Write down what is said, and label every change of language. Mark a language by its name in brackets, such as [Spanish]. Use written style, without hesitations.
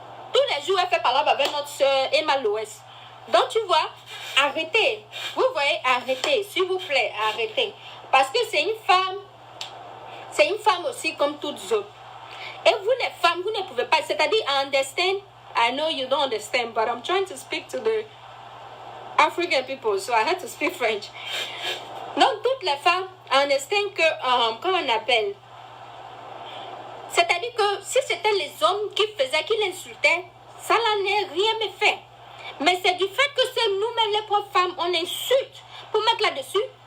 [French] Tous les jours, elle fait parler avec notre soeur Emma Loès. Donc, tu vois, arrêtez. Vous voyez, arrêtez. S'il vous plaît, arrêtez. Parce que c'est une femme aussi comme toutes autres. Et vous, les femmes, vous ne pouvez pas. C'est-à-dire, [English] I understand. I know you don't understand, but I'm trying to speak to the African people, so I had to speak French. [French] Donc, toutes les femmes understand que, comment on appelle, c'est-à-dire que si c'était les hommes qui faisaient, qui l'insultaient, ça n'en est rien me fait. Mais c'est du fait que c'est nous-mêmes, les pauvres femmes, on insulte pour mettre là-dessus.